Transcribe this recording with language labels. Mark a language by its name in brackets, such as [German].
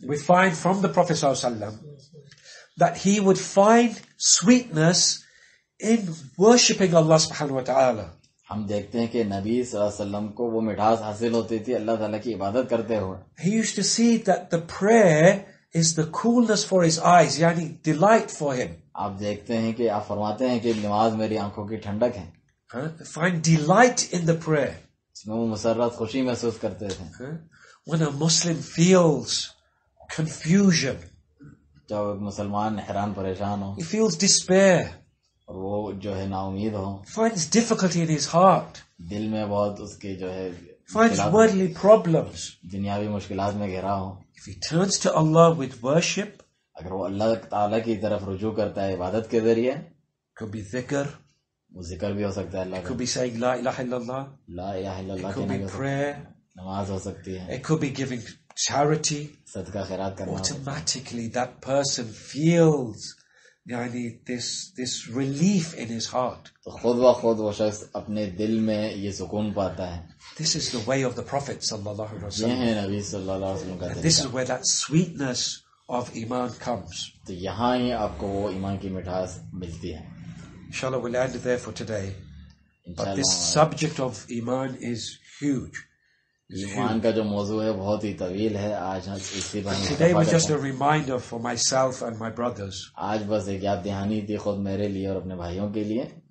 [English] We find from the Prophet sallallahu alaihi wasallam that he would find sweetness in worshipping Allah subhanahu wa ta'ala. [Urdu] ہم دیکھتے ہیں کہ نبی صلی اللہ علیہ وسلم کو وہ مٹھاس حاصل ہوتی تھی اللہ تعالیٰ کی عبادت کرتے ہوئے. [English] He used to see that the prayer is the coolness for his eyes, yani delight for him. [Urdu] آپ دیکھتے ہیں کہ آپ فرماتے ہیں کہ نماز میری آنکھوں کی ٹھنڈک ہے. [English] Find delight in the prayer. [Urdu] اس میں وہ مسرت خوشی محسوس کرتے تھے. [English] When a Muslim feels confusion, [Urdu] جب ایک مسلمان حیران پریشان ہو, [English] he feels despair, [Urdu] اور وہ جو ہے نا امید ہو, [English] finds difficulty in his heart, [Urdu] دل میں بہت اس کے جو ہے [English] finds worldly problems. [Urdu] دنیاوی مشکلات میں گھرا ہو, [English] If he turns to Allah with worship, [Urdu] اگر وہ اللہ تعالیٰ کی طرف رجوع کرتا ہے عبادت کے ذریعے, [English] could be dhikr, [Urdu] وہ ذکر بھی ہو سکتا ہے اللہ [English] it could be saying La ilaha illallah, [Arabic] لا الہ الا اللہ [English] it could [Urdu] کہنا [English] be [Urdu] بھی ہو سکتا ہے, [English] prayer, [Urdu] نماز ہو سکتی ہے, [English] it could be giving charity. [Urdu] صدقہ خیرات کرنا ہو سکتا ہے. [English] Automatically that person feels this relief in his heart. [Urdu] تو خود بخود وہ شخص اپنے دل میں یہ سکون پاتا ہے. [English] This is the way of the Prophet sallallahu alaihi [Urdu] یہ [English] wasallam. [Urdu] ہے نبی صلی اللہ علیہ وسلم کا [English] And this [Urdu] طریقہ. [English] is where that sweetness of Iman comes. [Urdu] تو یہاں ہی آپ کو وہ ایمان کی مٹھاس ملتی ہے. [English] Inshallah, we'll end there for today. But this [Urdu] انشاءاللہ [English] subject of Iman is huge. [Urdu] ایمان کا جو موضوع ہے بہت ہی طویل ہے. آج اسی پر ہم [English] Today was [Urdu] اتفاق [English] just [Urdu] کرتے [English] a [Urdu] ہیں. [English] reminder for myself and my brothers. [Urdu] آج بس ایک یاد دہانی تھی خود میرے لیے اور اپنے بھائیوں کے لیے.